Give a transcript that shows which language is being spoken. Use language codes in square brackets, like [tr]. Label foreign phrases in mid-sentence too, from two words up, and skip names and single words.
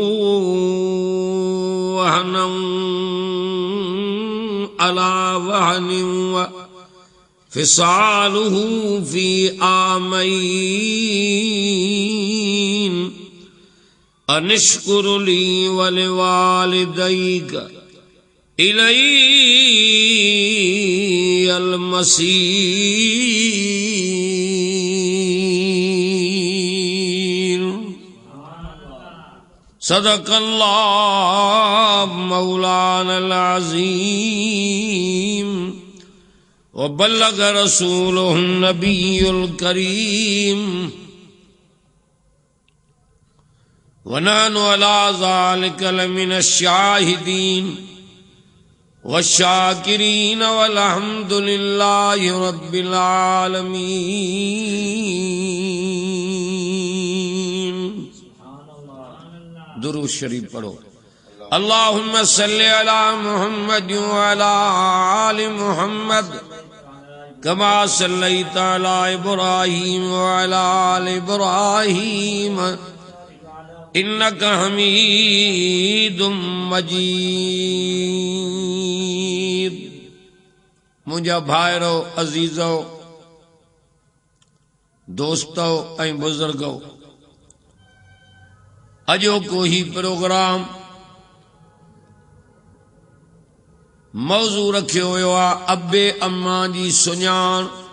[ar] وهنا على وهن وفصاله في عامين أن اشكر لي ولوالديك إلي المصير. صدق الله مولانا العظيم وبلغ رسوله النبي الكريم ونحن على ذلك لمن الشاهدين والشاكرين والحمد لله رب العالمين. [sd] दुरूद शरीफ पढ़ो। [ar] اللهم صل على محمد وعلى آل محمد كما صليت على إبراهيم وعلى آل إبراهيم إنك حميد مجيد. [sd] मुंहिंजा भाइरो अज़ीज़ो दोस्तो ऐं बुज़ुर्गो, अॼोको ही प्रोग्राम मौज़ू रखियो वियो आहे अबे अम्मा जी सुञाण।